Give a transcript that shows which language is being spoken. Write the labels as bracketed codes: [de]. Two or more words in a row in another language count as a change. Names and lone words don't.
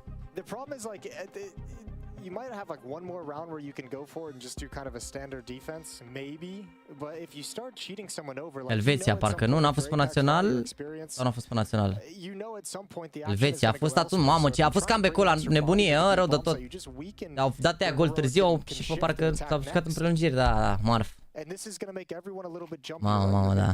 [en] You might have like one more round where you can go for it and just do kind of a standard defense, maybe. But if you start cheating someone over, like [ro] Elveția, parcă nu, n-a fost pe național sau n-a fost pe național? Elveția a fost atunci, mamă, ce a fost comeback-ul ăla, nebunie, rău de tot. Au dat aia gol târziu și pe parcă s-au jucat în prelungiri, da, marf. Mamă, da.